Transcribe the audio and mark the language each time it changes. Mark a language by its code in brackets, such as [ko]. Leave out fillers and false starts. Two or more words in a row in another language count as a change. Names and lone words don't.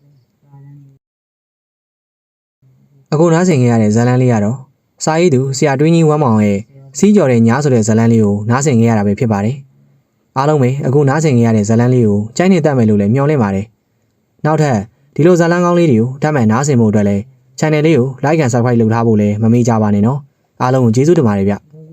[my] အခုနားဆင်ခဲ့ရတဲ့ဇာတ်လမ်းလေးကတော့စာရေးသူဆရာတွင်းကြီးဝမ်းမောင်ရဲ့စီးကြော်တဲ့ညားဆိုတဲ့ဇာတ်လမ်းလေးကိုနားဆင်ခဲ့ရတာပဲဖြစ်ပါတယ်အားလုံးပဲအခုနားဆင်ခဲ့ရတဲ့ဇာတ်လမ်းလေးကိုကြိုက်နေတတ်မယ်လို့လည်းမျှော်လင့်ပါတယ်နောက်ထပ်ဒီလိုဇာတ်လမ်းကောင်းလေးတွေကိုထပ်မံနားဆင်ဖို့အတွက်လည်း channel လေးကို [en] like and subscribe [my] လုပ်ထားဖို့လည်းမမေ့ကြပါနဲ့နော်အားလုံးကိုကျေးဇူးတင်ပါတယ်ဗျ